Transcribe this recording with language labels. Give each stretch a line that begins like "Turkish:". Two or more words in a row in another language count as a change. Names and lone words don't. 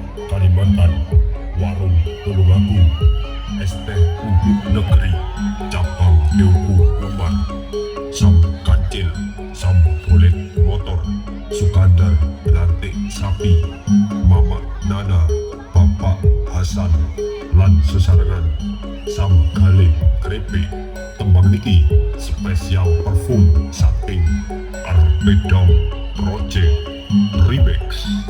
Javanese: Kalimantan Warung Tulungagung ST Untuk Negeri Cabang Teuku Umar Sam Kancil Sam Bolet Motor Sukandar Lantik Sapi Mama Nana Bapak Hasan lan sesarengan Sam Gale Grepe tembang niki spesial parfum saking Arpedom Project Remix.